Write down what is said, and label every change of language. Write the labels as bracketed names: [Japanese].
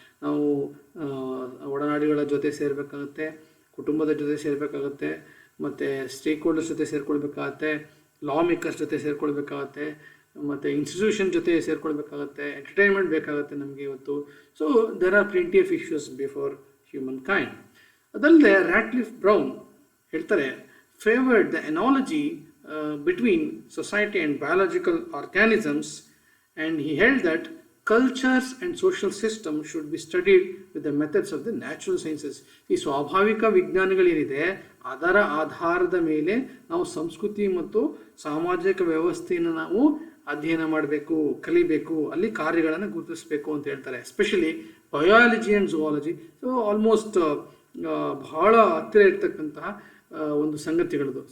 [Kannada] ನಾವು ಒಡನಾಡಿಗಳ ಜೊತೆ ಸೇರಬೇಕಾಗತ್ತೆ, ಕುಟುಂಬದ ಜೊತೆ ಸೇರಬೇಕಾಗತ್ತೆ, ಮತ್ತು ಸ್ಟೇಕ್ ಹೋಲ್ಡರ್ಸ್ ಜೊತೆ ಸೇರ್ಕೊಳ್ಬೇಕಾಗತ್ತೆ, ಲಾ ಮೇಕರ್ಸ್ ಜೊತೆ ಸೇರ್ಕೊಳ್ಬೇಕಾಗತ್ತೆ, ಮತ್ತು ಇನ್ಸ್ಟಿಟ್ಯೂಷನ್ ಜೊತೆ ಸೇರ್ಕೊಳ್ಬೇಕಾಗತ್ತೆ, ಎಂಟರ್ಟೈನ್ಮೆಂಟ್ ಬೇಕಾಗುತ್ತೆ ನಮಗೆ ಇವತ್ತು. [English] So there are plenty of issues before humankind. [Kannada] ಅದಲ್ಲದೆ ರ್ಯಾಟ್ಲಿಫ್ ಬ್ರೌನ್ ಹೇಳ್ತಾರೆ, [English] Favoured the analogy between society and biological organisms, and he held that cultures and social systems should be studied with the methods of the natural sciences. [Kannada] ಈ ಸ್ವಾಭಾವಿಕ ವಿಜ್ಞಾನಗಳೇನಿದೆ ಅದರ ಆಧಾರದ ಮೇಲೆ ನಾವು ಸಂಸ್ಕೃತಿ ಮತ್ತು ಸಾಮಾಜಿಕ ವ್ಯವಸ್ಥೆಯನ್ನು ನಾವು ಅಧ್ಯಯನ ಮಾಡಬೇಕು, ಕಲಿಬೇಕು, ಅಲ್ಲಿ ಕಾರ್ಯಗಳನ್ನು ಗುರುತಿಸಬೇಕು ಅಂತ ಹೇಳ್ತಾರೆ. [English] Especially biology and zoology. So almost [Kannada] ಬಹಳ ಹತ್ತಿರ ಇರ್ತಕ್ಕಂತಹ ಒಂದು ಸಂಗತಿಗಳದು.